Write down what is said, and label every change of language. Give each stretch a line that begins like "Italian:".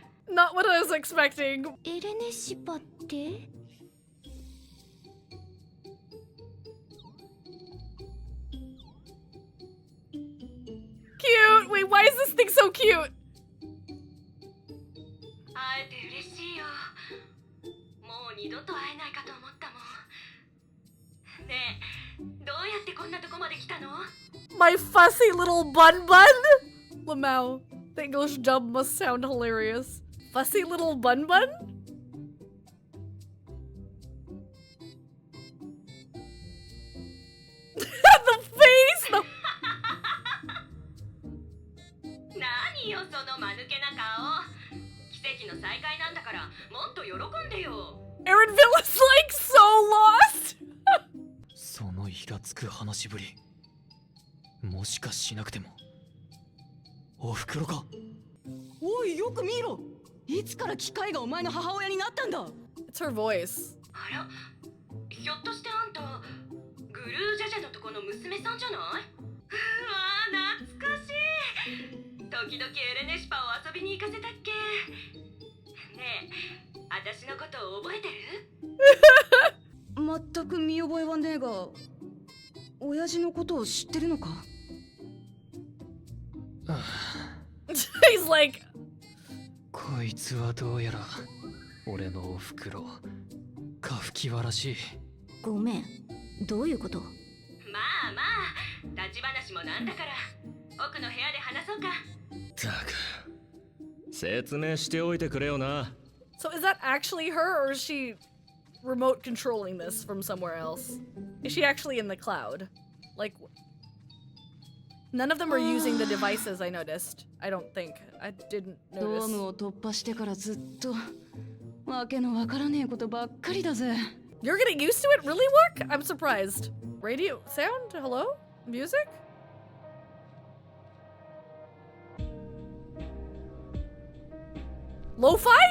English: Not what I was expecting.
Japanese: エレネシパって？
English: Cute! Wait, why is this thing so cute?
Japanese: 会えて嬉しいよ。もう二度と会えないかと思ったもん。ねえ、どうやってこんなとこまで来たの？
English: My fussy little bun bun? Lamau. The English dub must sound hilarious. Fussy little bun bun? The face! The...
Japanese: 何よその間抜けな顔。奇跡の再会なんだからもっと喜んでよ。
English: Aaronville is like so lost.
Japanese: そのイラつく話ぶり、もしかしなくてもおふくろか。おい、よく見ろ。いつから機械がお前の母親になったんだ。
English: It's her voice.
Japanese: あら、ひょっとしてあんたグルージャジャのとこの娘さんじゃない？うわー、懐かしい。時々エレネシパを遊びに行かせたっけ。ねえ、私のこと覚えてる？全く見覚えはねえが、親父のことを知ってるのか？
English: He's like,
Japanese: こいつはどうやら俺のおふくろカフキワらしい。ごめん。どういうこと？まあまあ、立ち話もなんだから奥の部屋で話そうか。たく、説明しておいてくれよな。
English: so is that actually her, or is she remote controlling this from somewhere else? Is she actually in the cloud? Like, none of them are using the devices, I noticed. I don't think. I didn't
Japanese: ドーム
English: notice.
Japanese: を突破してからずっとわけのわからねえことばっかりだぜ。
English: You're getting used to it? Really, work? I'm surprised. Radio sound? Hello? Music? Lo-fi?